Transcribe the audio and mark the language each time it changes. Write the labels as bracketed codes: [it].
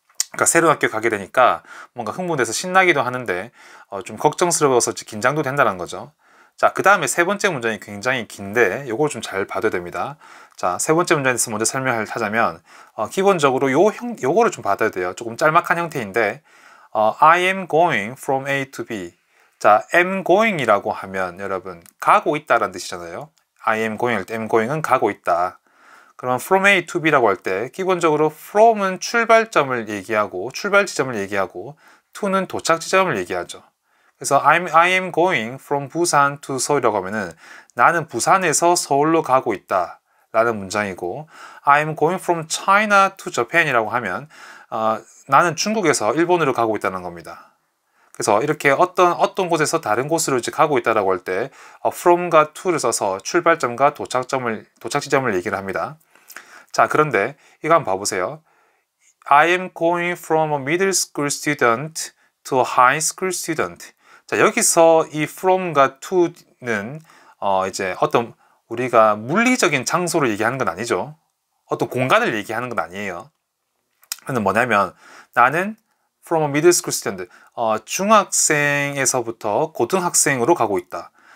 [ko] 그러니까 새로운 학교 가게 되니까 뭔가 흥분돼서 신나기도 하는데 좀 걱정스러워서 긴장도 된다는 거죠. 자, 그 다음에 세 번째 문장이 굉장히 긴데 요거 좀 잘 봐둬야 됩니다. 자, 세 번째 문장에 대해서 먼저 설명을 하자면 기본적으로 요거를 좀 받아야 돼요. 조금 짤막한 형태인데 [en] I am going from A to B. [ko] 자, am going이라고 하면 여러분 가고 있다라는 뜻이잖아요. [en] I am going [ko] 할 때 am going은 가고 있다. 그럼 [en] from A to B [ko] 라고 할 때 기본적으로 from은 출발점을 얘기하고 출발 지점을 얘기하고 to는 도착 지점을 얘기하죠. 그래서 I am going from 부산 to 서울이라고 하면은 나는 부산에서 서울로 가고 있다 라는 문장이고, [en] I am going from China to Japan [ko] 이라고 하면 나는 중국에서 일본으로 가고 있다는 겁니다. 그래서 이렇게 어떤 곳에서 다른 곳으로 이제 가고 있다라고 할 때 from과 to를 써서 출발점과 도착 지점을 얘기를 합니다. 자, 그런데 이거 한번 봐보세요. [en] I am going from a middle school student to a high school student. [ko] 자, 여기서 이 from과 to는 이제 어떤 우리가 물리적인 장소를 얘기하는 건 아니죠. 어떤 공간을 얘기하는 건 아니에요. 근데 뭐냐면 나는 [en] from a middle school student, [ko] 중학생에서부터 고등학생으로 가고 있다.